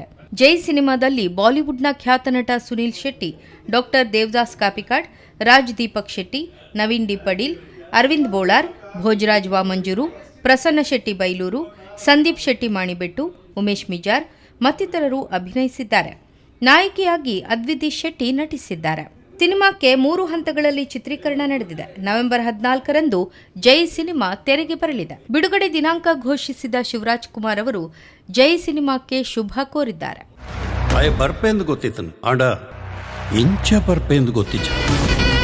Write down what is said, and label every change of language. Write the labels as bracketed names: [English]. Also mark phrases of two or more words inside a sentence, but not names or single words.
[Kannada] ಜೈ ಸಿನಿಮಾದಲ್ಲಿ ಬಾಲಿವುಡ್ನ ಖ್ಯಾತ ನಟ ಸುನೀಲ್ ಶೆಟ್ಟಿ, ಡಾಕ್ಟರ್ ದೇವದಾಸ್ ಕಾಪಿಕಾಡ್, ರಾಜ್ ದೀಪಕ್ ಶೆಟ್ಟಿ, ನವೀನ್ ಡಿ ಪಡೀಲ್, ಅರವಿಂದ್ ಬೋಳಾರ್, ಭೋಜರಾಜ್ ವಾಮಂಜೂರು, ಪ್ರಸನ್ನ ಶೆಟ್ಟಿ ಬೈಲೂರು, ಸಂದೀಪ್ ಶೆಟ್ಟಿ ಮಾಣಿಬೆಟ್ಟು, ಉಮೇಶ್ ಮಿಜಾರ್ ಮತ್ತಿತರರು ಅಭಿನಯಿಸಿದ್ದಾರೆ. ನಾಯಕಿಯಾಗಿ ಅದ್ವಿತಿ ಶೆಟ್ಟಿ ನಟಿಸಿದ್ದಾರೆ. ಸಿನಿಮಾಕ್ಕೆ 3 ಹಂತಗಳಲ್ಲಿ ಚಿತ್ರೀಕರಣ ನಡೆದಿದೆ. ನವೆಂಬರ್ 14ರಂದು ಜೈ ಸಿನಿಮಾ ತೆರೆಗೆ ಬರಲಿದೆ. ಬಿಡುಗಡೆ ದಿನಾಂಕ ಘೋಷಿಸಿದ ಶಿವರಾಜ್ ಕುಮಾರ್ ಅವರು ಜೈ ಸಿನಿಮಾಕ್ಕೆ ಶುಭ ಕೋರಿದ್ದಾರೆ. [Tulu] ಆಯ ಬರ್ಪೆ ಎಂದು ಗೊತ್ತಿತ್ತನು ಆಂಡ ಇಂಚ ಬರ್ಪೆ ಎಂದು ಗೊತ್ತಿಚ್ಚ.